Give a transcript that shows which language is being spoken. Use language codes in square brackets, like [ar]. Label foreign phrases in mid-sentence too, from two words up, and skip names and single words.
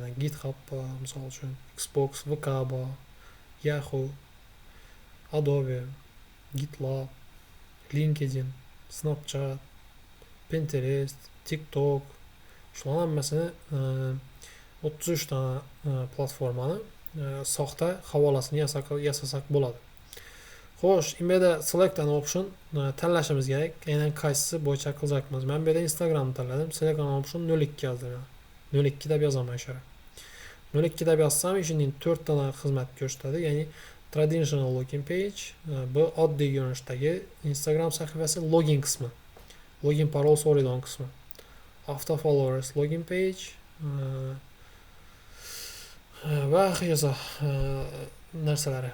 [uz] GitHub, misol uchun, Xbox, VK bor, Yahoo, Adobe, GitLab, LinkedIn, Snapchat, Pinterest, TikTok. Shular hammasini 33 ta platformani soxta havolasini yasasak bo'ladi. Xo'sh, bu yerda [en] select an option [uz] tanlashimiz kerak. Aynan qaysisi bo'yicha qilacakmiz. Men bu yerda Instagramni tanladim. [en] Select an option [uz] 02 yozdim. 02 deb yozaman ishora. 02 deb yozsam, ishining 4 ta xizmat ko'rsatadi. Ya'ni [en] traditional login page, [uz] bu oddiy ko'rinishdagi Instagram sahifasi login qismi. Login parol so'raydigan qismi. [en] Auto followers login page [uz] va hokazo narsalari.